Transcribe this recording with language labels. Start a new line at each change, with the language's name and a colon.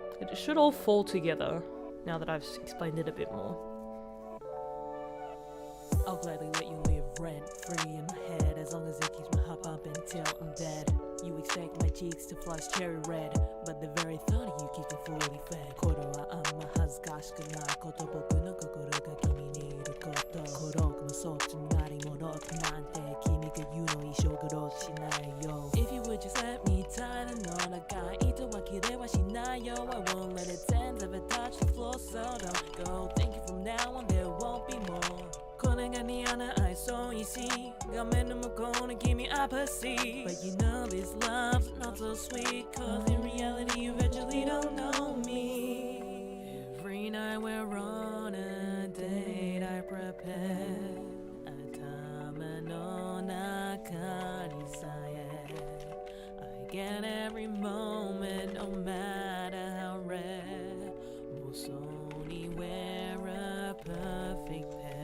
English: it should all fall together now that I've explained it a bit more. I'll gladly let you live rent-free in my head, as long as it keeps my heart pumping till I'm dead. You expect my cheeks to flush cherry red, but the very thought of you keeps me fully fed.
Japanese: これはあんま恥ずかしくないこと、僕の心が君にいること。孤独もそっちになり戻ってなんて、君が言うの一生苦労しないよ。
English: If you would just let me tie the knot,
Japanese: 長い糸は切れはしないよ。
English: I won't let its ends ever touch the floor, so don't go thinking from now on there won't be more.
Japanese: これが似合わない
English: so easy
Japanese: 画面の向こうの君
English: I perceive But you know this love's not so sweet Cause in reality you virtually don't know me Every night we're on a date I prepare
Japanese: 頭の中にさえ
English: I get every moment no matter how rare
Japanese: 妄想に
English: wear a perfect pair